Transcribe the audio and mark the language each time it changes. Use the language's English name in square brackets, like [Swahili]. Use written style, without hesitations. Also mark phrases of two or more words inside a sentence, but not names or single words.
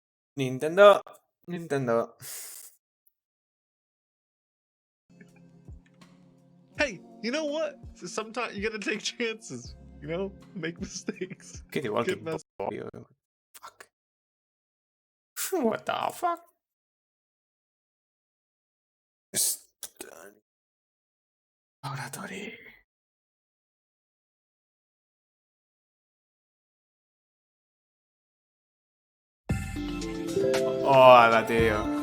[English] Nintendo. Nintendo. Hey, you know what? Sometimes you gotta take chances, you know? Make mistakes. [Catalan] Què diu el [English] Get tip? messed- Fuck. What the fuck? [Catalan] Oratori. Hola, tio.